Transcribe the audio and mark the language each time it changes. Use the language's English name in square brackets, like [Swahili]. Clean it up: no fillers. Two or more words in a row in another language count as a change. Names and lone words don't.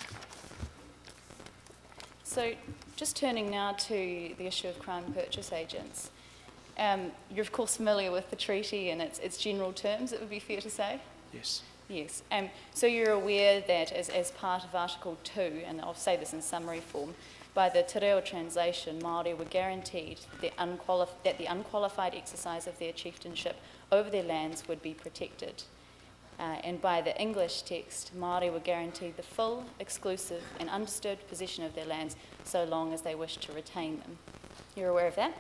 [English] So just turning now to the issue of crime purchase agents. You're of course familiar with the treaty and its general terms, it would be fair to say? Yes. Yes. So you're aware that as part of Article 2, and I'll say this in summary form, by the [Māori] te reo [English] translation, Māori were guaranteed that the unqualified exercise of their chieftainship over their lands would be protected. and by the English text, Māori were guaranteed the full, exclusive and undisturbed possession of their lands so long as they wished to retain them. You're aware of that?